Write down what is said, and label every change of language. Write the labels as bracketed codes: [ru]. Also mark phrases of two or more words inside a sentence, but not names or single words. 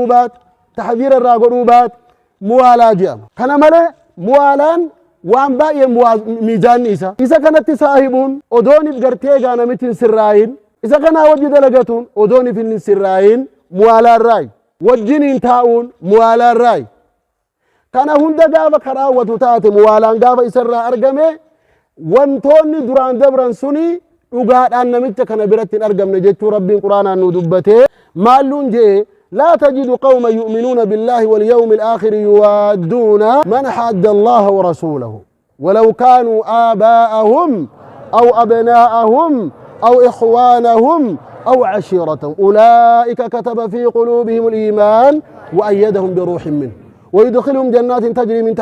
[om] baat taxdiira irraa godhuu baat muwaalaa je'ama kana malee muwaalaan waan baay'ee miizaanni isa kanatti saahibuun odoonif gartee gaanamitti sirraayin isa kanaa wajji dalagatuun odoonif hin sirraayin muwaalaan raayi wajjiniin taa'uun muwaalaan raayi kana hunda gaafa karaawwatu taate muwaalaan gaafa isarraa argame wantoonni duraan dabran suni dhugaadhaan namicha kana biratti hin argamne jechuu rabbiin quraanaan nu dubbatee maalluun je'e [ar] لا تجد قوما يؤمنون بالله واليوم الآخر يوادون من حاد الله ورسوله ولو كانوا آباءهم أو أبناءهم أو إخوانهم أو عشيرتهم أولئك كتب في قلوبهم الإيمان وأيدهم بروح منه ويدخلهم جنات تجري من